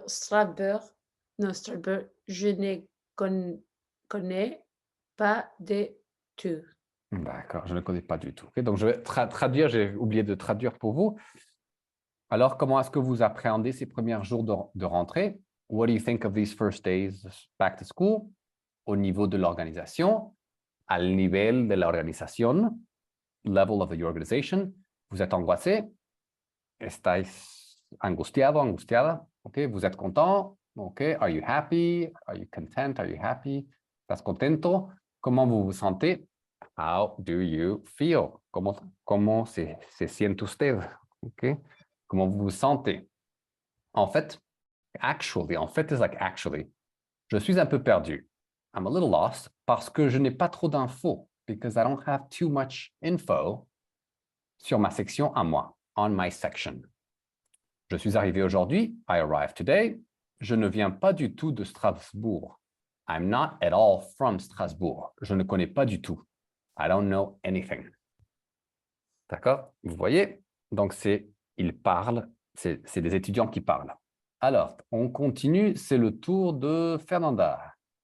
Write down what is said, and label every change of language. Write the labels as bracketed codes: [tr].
[fr] Strasbourg. Non, Strasbourg. Je ne connais pas de tout. D'accord, je ne connais pas du tout. OK, donc je vais traduire, j'ai oublié de traduire pour vous. Alors, comment est-ce que vous appréhendez ces premiers jours de rentrée? [en] what do you think of these first days back to school? [fr] Au niveau de l'organisation, [es] al nivel de la organización, [en] level of the organization, [fr] vous êtes angoissé, [es] estáis angustiado, angustiada, [fr] ok, vous êtes content, ok, [en] are you happy, are you content, are you happy, [es] estás contento, [fr] comment vous vous sentez, [en] how do you feel, [fr] comment [es] se siente usted, [fr] ok, comment vous vous sentez. En fait, [en] is like actually, [fr] je suis un peu perdu. [en] I'm a little lost [fr] parce que je n'ai pas trop d'infos, [en] because I don't have too much info [fr] sur ma section à moi, [en] on my section. [fr] Je suis arrivé aujourd'hui, [en] I arrived today. [fr] Je ne viens pas du tout de Strasbourg. [en] I'm not at all from Strasbourg. [fr] Je ne connais pas du tout. [en] I don't know anything. [fr] D'accord? Vous voyez? Donc, ils parlent, c'est des étudiants qui parlent. Alors, on continue, c'est le tour de Fernanda.